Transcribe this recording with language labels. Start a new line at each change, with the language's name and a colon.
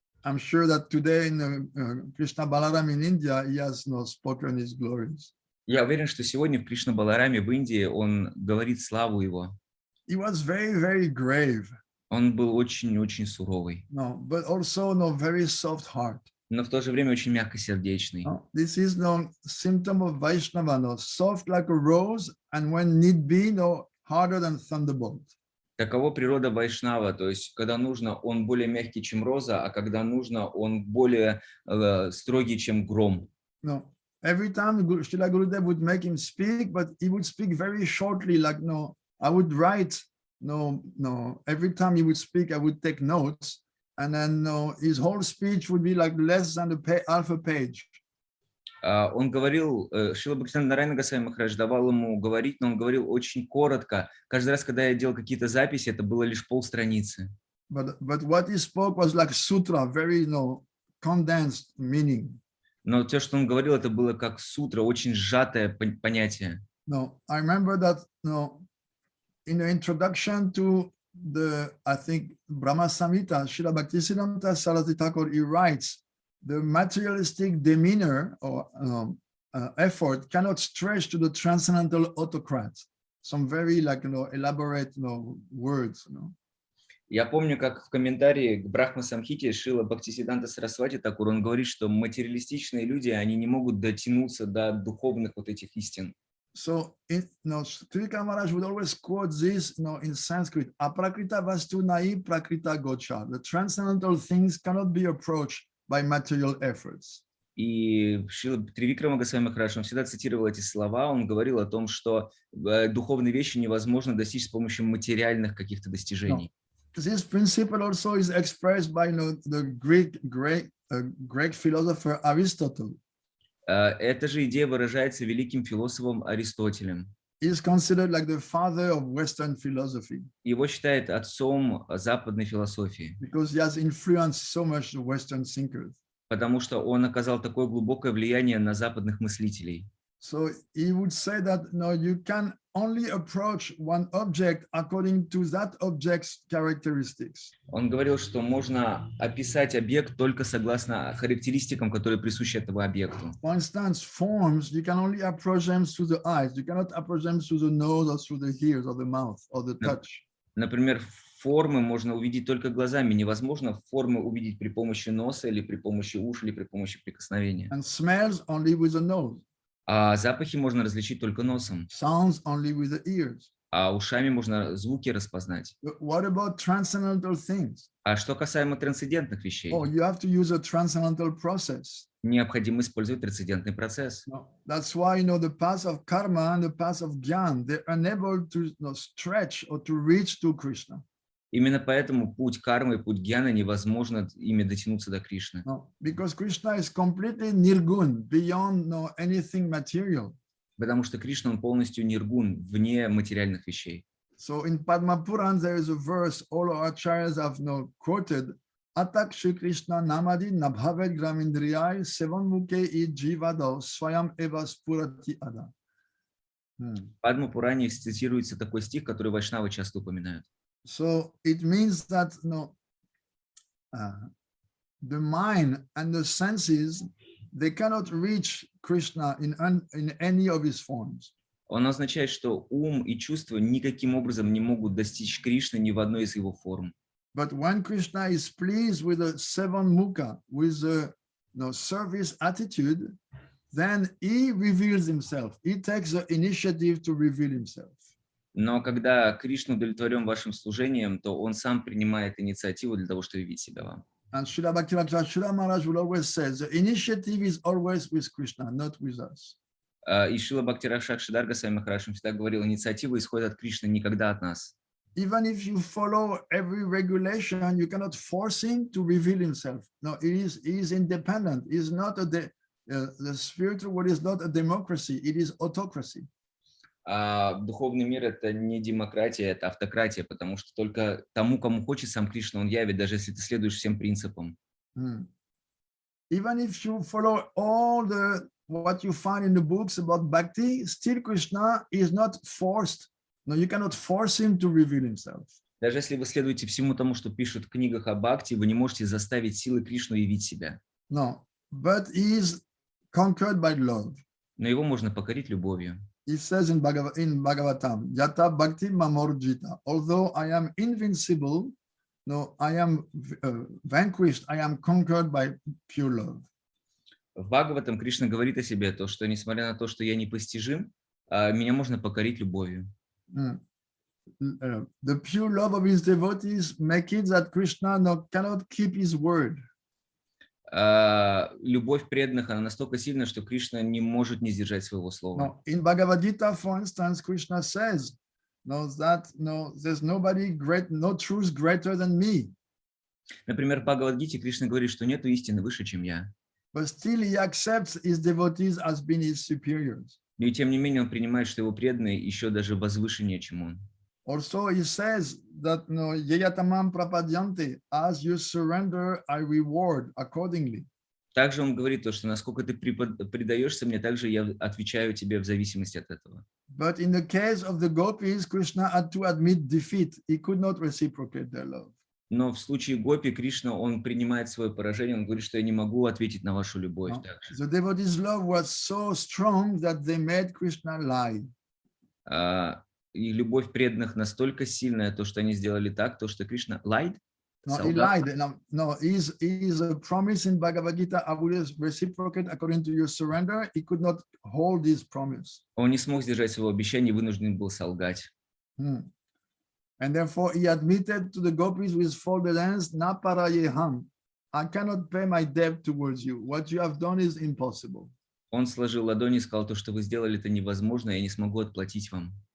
English: I'm sure that today in Krishna Balaram in India, he has spoken his glories.
Russian: Я уверен, что сегодня в Кришна Балараме в Индии он говорит славу его.
English: He was very, very grave.
Russian: Он был очень-очень суровый.
English: No, but also very soft heart.
Russian: Но в то же время очень мягкосердечный.
English: No, this is symptom of Vaishnava, soft like a rose, and when need be, harder than thunderbolt.
Russian: Таково природа вайшнава, то есть когда нужно, он более мягкий, чем роза, а когда нужно, он более строгий, чем гром.
English: No, every time Srila Gurudev would make him speak, but he would speak very shortly, like I would write, every time he would speak, I would take notes, and then his whole speech would be like less than half a page.
Russian: Он говорил, Шрила Бхактивиданта Нарайана Госвами Махарадж давал ему говорить, но он говорил очень коротко. Каждый раз, когда я делал какие-то записи, это было лишь полстраницы.
English: But what he spoke was like sutra, very condensed meaning.
Russian: Но то, что он говорил, это было как сутра, очень сжатое понятие.
English: No, I remember that in the introduction to I think Brahma Samhita, Srila Bhaktisiddhanta Saraswati Thakur, he writes, the materialistic demeanor or effort cannot stretch to the transcendental autocrat. Some very elaborate words.
Russian: Я помню, как в комментарии к Брахма Самхите Шрила Бхактисиддханта Сарасвати Тхакур, он говорит, что материалистичные люди, они не могут дотянуться до духовных вот этих истин.
English: So, Tривикрамы Maharaj would always quote this, in Sanskrit:
Bangla: "Aprakrita vastu nai prakrita gocha."
English: The transcendental things cannot be approached by material efforts.
Russian: И Шрила Тривикрама Госвами Махарадж, он всегда цитировал эти слова, он говорил о том, что духовные вещи невозможно достичь с помощью материальных каких-то достижений.
English: This principle also is expressed by the Greek philosopher Aristotle.
Russian: Эта же идея выражается великим философом Аристотелем.
English: He is considered like the father of Western philosophy.
Russian: Его считают отцом западной философии.
English: Because he has influenced so much the Western thinkers.
Russian: Потому что он оказал такое глубокое влияние на западных мыслителей.
English: So he would say that you can only approach one object according to that object's characteristics.
Russian: Он говорил, что можно описать объект только согласно характеристикам, которые присущи этому объекту.
English: For instance, forms, you can only approach them through the eyes. You cannot approach them through the nose or through the ears or the mouth or the touch.
Russian: Например, формы можно увидеть только глазами. Невозможно формы увидеть при помощи носа или при помощи ушей или при помощи прикосновения.
English: And smells only with the nose.
Russian: А запахи можно различить только носом.
English: Sounds only with the ears.
Russian: А ушами можно звуки распознать.
English: But what about transcendental things?
Russian: А что касаемо трансцендентных вещей?
English: Oh, you have to use a transcendental process.
Russian: Необходимо использовать трансцендентный процесс.
English: That's why the path of karma and the path of jnana, they're unable to stretch or to reach to Krishna.
Russian: Именно поэтому путь кармы и путь гьяны невозможно ими дотянуться до Кришны.
English: No, because Krishna is completely nirgun, beyond anything material.
Russian: Потому что Кришна, он полностью ниргун, вне материальных вещей.
English: So in Padma Puran there is a verse all our acharyas have quoted:
Sanskrit: "Atak Shri Krishna namadi nabhavet gramindriyai sevanmuke I jivado swayam eva spurati ada."
Russian: В Падма Пуране цитируется такой стих, который вайшнавы часто упоминают.
English: So it means that the mind and the senses, they cannot reach Krishna in any of his forms.
Russian: Он означает, что ум и чувства никаким образом не могут достичь Кришны ни в одной из его форм.
English: But when Krishna is pleased with the seven mukha, with the service attitude, then he reveals himself. He takes the initiative to reveal himself.
Russian: Но когда Кришна удовлетворен вашим служением, то он сам принимает инициативу для того, чтобы явить себя вам.
English: And Srila Bhaktivinoda Maharaj will always say, the initiative is always with Krishna, not with us.
Russian: И Шрила Бхактивиданта Госвами Махарадж всегда говорил, инициатива исходит от Кришны, никогда от нас.
English: Even if you follow every regulation, you cannot force him to reveal himself. No, he is independent. He is not the spiritual world is not a democracy. It is autocracy.
Russian: Духовный мир — это не демократия, это автократия, потому что только тому, кому хочет сам Кришна, он явит, даже если ты следуешь всем принципам.
English: Even if you follow all what you find in the books about bhakti, still Krishna is not forced. No, you cannot force him to reveal himself.
Russian: Даже если вы следуете всему тому, что пишут в книгах о бхакти, вы не можете заставить силы Кришну явить себя.
English: No, but he is conquered by love.
Russian: Но его можно покорить любовью.
English: He says in Bhagavatam,
Sanskrit: Yata Bhakti Mamorjita,
English: although I am invincible, no, I am vanquished, I am conquered by pure love.
Russian: В Бхагаватам Кришна говорит о себе, то, что несмотря на то, что я непостижим, меня можно покорить любовью.
English: The pure love of his devotees make it that Krishna cannot keep his word.
Russian: Любовь преданных, она настолько сильна, что Кришна не может не сдержать своего слова.
English: In Bhagavad Gita, for instance, Krishna says, there's nobody great, no truth greater than me.
Russian: Например, в Бхагавад-гите Кришна говорит, что нету истины выше, чем я.
English: But still he accepts his devotees as being his superiors.
Russian: И тем не менее он принимает, что его преданные еще даже возвышеннее, чем он.
English: Also, he says that
Sanskrit: yeyatamam prapadyanti,
English: as you surrender, I reward accordingly.
Russian: Также он говорит то, что насколько ты предаешься мне, также я отвечаю тебе в зависимости от этого.
English: But in the case of the gopis, Krishna had to admit defeat. He could not reciprocate their love.
Russian: Но в случае гопи Кришна, он принимает свое поражение, он говорит, что я не могу ответить на вашу любовь.
English: The devotees' love was so strong that they made Krishna lie.
Russian: И любовь преданных настолько сильная, то, что они сделали так, то, что Кришна
English: lied. No, he lied. No, he's a promise in Bhagavad Gita. I will reciprocate according to your surrender. He could not hold his promise.
Russian: Он не смог сдержать своего обещания и вынужден был солгать.
English: And therefore he admitted to the gopis with folded hands,
Sanskrit: "Na parayeham.
English: I cannot pay my debt towards you. What you have done is impossible."
Russian: Он сложил ладони и сказал: то, что вы сделали, это невозможно, я не смогу отплатить вам.